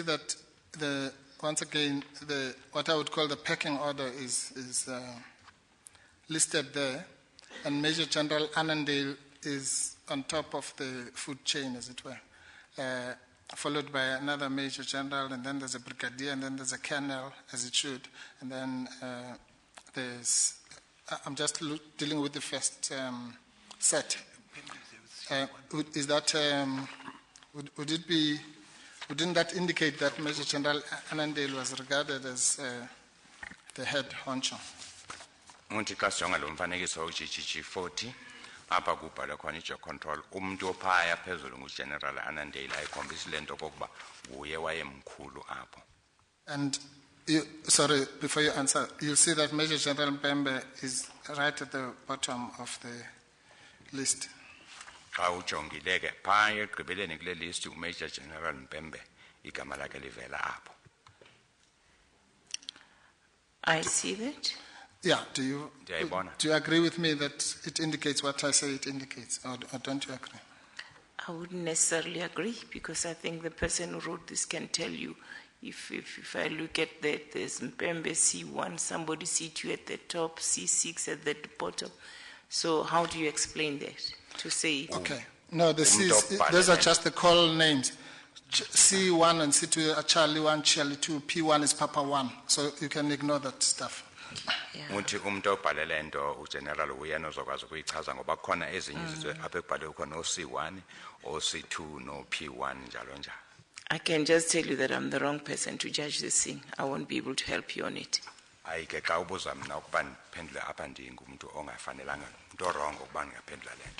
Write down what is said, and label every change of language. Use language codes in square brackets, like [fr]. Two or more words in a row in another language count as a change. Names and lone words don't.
[en] that once again what I would call the pecking order is listed there, and Major General Annandale is on top of the food chain, as it were, followed by another Major General, and then there's a Brigadier, and then there's a Colonel, as it should, and then I'm just dealing with the first set. Wouldn't that indicate that Major General Annandale was regarded as the head honcho? [xh] Unti xa sijonga lo mfanekiso uGG40 apha kubhalwe khona i- [en] job control [xh] umuntu ophaya phezulu nguGeneral Annandale ayikhombisa lento kokuba uye wayemkhulu apho. [en] And sorry, before you answer, you'll see that Major General Mpembe is right at the bottom of the list. [xh] Xa ujongile ke phaya ekugqibeleni kule list uMajor General Mpembe igama lakhe livela apho. [en] I see that. Yeah, do you agree with me that it indicates what I say it indicates, or don't you agree? I wouldn't necessarily agree, because I think the person who wrote this can tell you, if I look at that, there's Mpembe C1, somebody C2 at the top, C6 at the bottom. So how do you explain that? To say... Okay. No, those are just the call names. C1 and C2 are Charlie 1, Charlie 2, P1 is Papa 1. So you can ignore that stuff. [xh] Uthi umuntu obhalela into ugeneral uyena ozokwazi ukuyichaza ngoba khona ezinye izizwe apha ekubhalwe khona o-C1 o-C2 no-P1 njalo njalo. [en] I can just tell you that I'm the wrong person to judge this thing. I won't be able to help you on it. [xh] Ayike xa ubuza mina ukuba ndiphendule apha ndingumuntu ongafanelanga umuntu wrong ukuba ndingaphendula lento.